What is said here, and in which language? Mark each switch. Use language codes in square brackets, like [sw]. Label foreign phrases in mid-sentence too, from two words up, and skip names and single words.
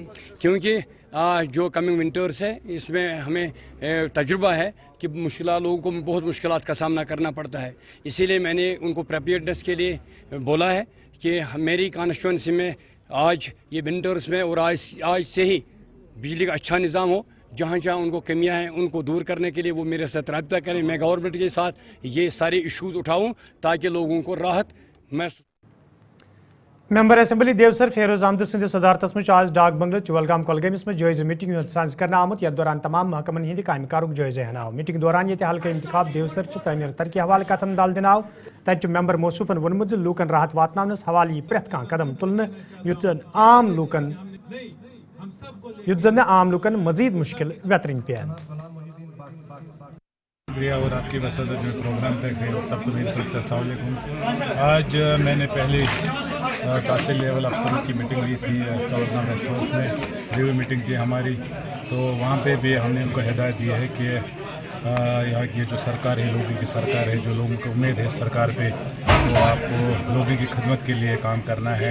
[hi] क्योंकि जो [en] coming winters [hi] है इसमें हमें तजुर्बा है कि लोगों को बहुत मुश्किलात का सामना करना पड़ता है, इसीलिए मैंने उनको प्रिपेयर्डनेस के लिए बोला है कि मेरी कॉन्स्टिट्यूंसी में आज ये विंटर्स में और आज से ही बिजली का अच्छा निज़ाम हो, जहाँ जहाँ उनको कमियाँ हैं उनको दूर करने के लिए वो मेरे साथ रब्ता करें, मैं गवर्नमेंट के साथ ये सारे इश्यूज़ उठाऊँ ताकि लोगों को राहत महसूस। [ks] मेंबर असेंबली देवसर फेरोज अहमद सिंध सदारतस मज आज डाक बंगला चुवलगाम कोलगमस में जायजे मीटिंग साज कर आमुत यथ दौरान तमाम महकमन हंद काम कारक जायजे हन आव। मीटिंग दौरान ये हल्का इंतखाब देवसर तमीर तरक्की हवाले कथन दल दिन आव तथ मेंबर मौसूफन वोनमुत लूकन राहत वातनावनस हवाले यी प्रेथ कह कदम तुलने युत जन आम लूकन मजीद मुश्किल व्यतरन पेन। [hi] और आपकी वसत जो प्रोग्राम देख रहे हो सबको मेरी तरफ से अस्सलाम वालेकुम। आज मैंने पहले तहसील लेवल अफसरों की मीटिंग ली थी खबरनामा रेस्ट हाउस में, [en] review meeting [hi] थी हमारी, तो वहाँ पे भी हमने उनको हिदायत दी है कि यहाँ की जो सरकार है लोगों की सरकार है, जो लोगों को उम्मीद है इस सरकार पे, तो आपको लोगों की खिदमत के लिए काम करना है।